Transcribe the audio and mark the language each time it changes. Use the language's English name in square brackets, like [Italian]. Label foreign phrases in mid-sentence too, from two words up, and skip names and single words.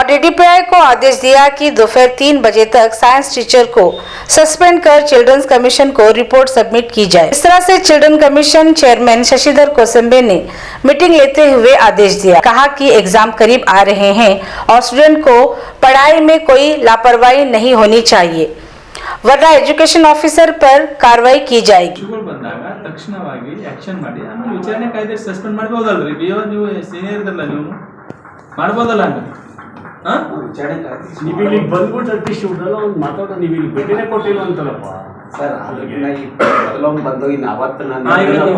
[Hindi] डीडीपीआई को आदेश दिया कि दोपहर 3 बजे तक [English] science teacher [Hindi] को सस्पेंड कर [English] children's commission [Hindi] को [English] report submit [Hindi] की जाए। इस तरह से [English] children commission chairman [Hindi] शशिधर कोसंबे ने मीटिंग लेते हुए आदेश दिया। कहा कि एग्जाम करीब आ रहे हैं और स्टूडेंट को पढ़ाई में कोई लापरवाही नहीं होनी चाहिए, वरना [English] education officer [Hindi] पर कार्रवाई की जाएगी। [Kannada] ತಕ್ಷಣವಾಗಿ ಆಕ್ಷನ್ ಮಾಡಿ ಆಮೇಲೆ ವಿಚಾರಣೆ ಕಾಯ್ದೆ ಸಸ್ಪೆಂಡ್ ಮಾಡಬಹುದಲ್ರಿ? ಬಿಒ ನೀವು ಸೀನಿಯರ್ ಇದ್ರಲ್ಲ, ನೀವು ಮಾಡಬಹುದಲ್ಲ? ಹಂಗ ವಿಚಾರಣೆ ಕಾಯ್ದೆ ನೀವು ಇಲ್ಲಿ ಬಂದ್ಬಿಟ್ಟು ಅಟ್ಲೀಸ್ಟ್ ಇವ್ರಲ್ಲ ಒಂದು ಮಾತಾಡೋ, ನೀವು ಇಲ್ಲಿ ಭೇಟಿನೇ ಕೊಟ್ಟಿಲ್ಲ ಅಂತಲ್ಲಪ್ಪ ಸರ್. ಅದಕ್ಕಿಂತ ಈ ಮೊದಲೊಂದು ಬಂದು ಇನ್ನು ಅವತ್ತು ನಾನು